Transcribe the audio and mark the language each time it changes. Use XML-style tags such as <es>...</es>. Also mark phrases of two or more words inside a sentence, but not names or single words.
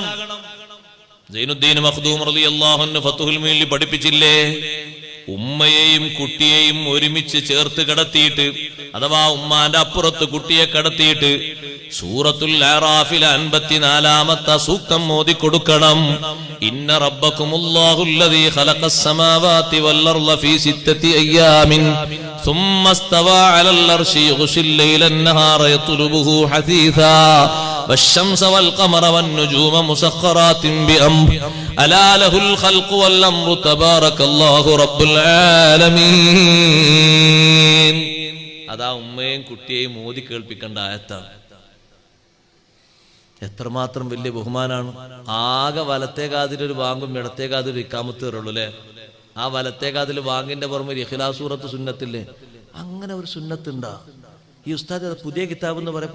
<ml>സൈനുദ്ദീൻ മഖ്ദൂം</ml> <ar>رضي الله عنه</ar> <ml>ഫത്ഹുൽ മുഈനിൽ പഠിപ്പിച്ചില്ലേ, ഉമ്മയെയും കുട്ടിയെയും ഒരുമിച്ച് ചേർത്ത് കിടത്തിയിട്ട്, അഥവാ ഉമ്മാന്റെ അപ്പുറത്ത് കുട്ടിയെ കിടത്തിയിട്ട് സൂറത്തുൽ അറാഫിൽ 54-ാമത്തെ സൂക്തം ഓതി കൊടുക്കണം.</ml> <ar>إن ربكم الله الذي خلق السماوات والأرض في 6 أيام ثم استوى على العرش يغشي الليل النهار يطلبه حثيثا والشمس والقمر والنجوم مسخرات بأمره ألا له الخلق والأمر تبارك الله رب العالمين.</ar> <ml>അതാ ഉമ്മയെയും കുട്ടിയെയും മോദി കേൾപ്പിക്കേണ്ട ആയത്താണ്. എത്രമാത്രം വലിയ ബഹുമാനാണ്. ആകെ വലത്തേ കാതിലൊരു വാങ്ങും ഇടത്തേ കാതിലൊരു ഇക്കാമത്ത് കയറുള്ളൂ അല്ലെ? ആ വലത്തേ കാതിൽ വാങ്ങിന്റെ പുറമെ ഇഖ്ലാസ് സൂറത്ത് സുന്നത്തില്ലേ? അങ്ങനെ ഒരു സുന്നത്ത് ഉണ്ടാ? ഈ ഉസ്താദ് പുതിയ കിതാബ് എന്ന് പറയാം.</ml>